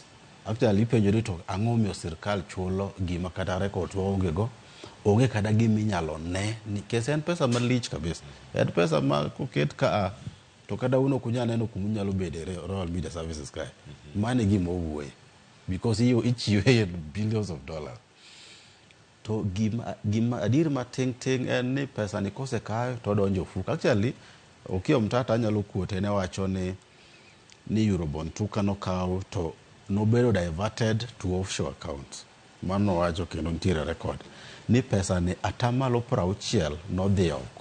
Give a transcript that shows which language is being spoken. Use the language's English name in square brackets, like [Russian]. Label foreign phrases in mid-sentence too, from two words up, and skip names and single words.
[Luo (Kenya and Tanzania)] Actually penjo ni to ang'o miyo sirkal chulo gima kata records onge go. Onge kada gimi nyalo ne nikech en pesa malich kabisa. En pesa ma koket ka to kada uno kunya neno kumunyalo bede Royal Media Services kae. Mane gima owuoye because ichiwe [English] billions of dollars. [Luo (Kenya and Tanzania)] To gima adir ma ting en ni pesa ni kose kayo to donjo fuka. Actually okio mtata anyalo kuote ne wacho ni Eurobond tuka no kawo to nobedo [English] diverted to offshore accounts. [Luo (Kenya and Tanzania)] Mano wacho kendo nitiere record. Ni pesa ni atamalo 60 nodhi oko.